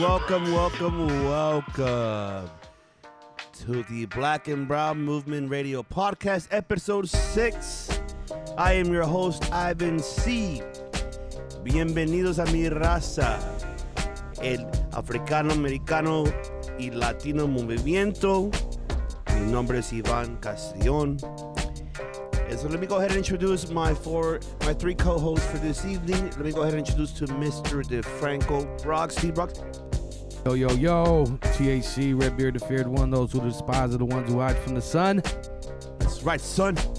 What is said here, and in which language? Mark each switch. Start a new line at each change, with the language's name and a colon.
English: Welcome to the Black and Brown Movement Radio Podcast, episode 6. I am your host, Ivan C.
Spanish: Bienvenidos a mi raza, el africano, americano y latino movimiento. Mi nombre es Iván Castellón.
English: And so let me go ahead and introduce my three co-hosts for this evening. Let me go ahead and introduce to Mr. DeFranco Brock. Steve Brock. Yo, THC, Redbeard, the feared one, those who despise are the ones who hide from the sun. That's right, son.